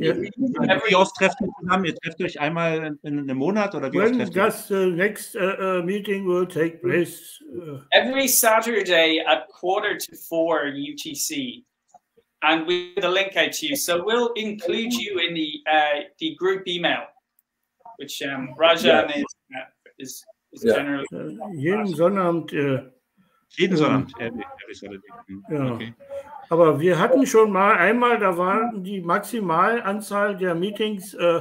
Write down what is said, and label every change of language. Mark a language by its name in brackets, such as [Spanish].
[German] wie oft trefft ihr zusammen? Ihr trefft euch einmal in einem Monat oder wie oft trefft ihr? [English] When does the next meeting will take place? Every Saturday at 3:45 UTC, and we get a link out to you. So we'll include you in the group email, which Rajan is generally. [German] Jeden Sonnabend. Jeden Sonnabend. [English] Every Saturday. [German] Ja. Okay. Aber wir hatten schon mal einmal, da war die Maximalanzahl der Meetings.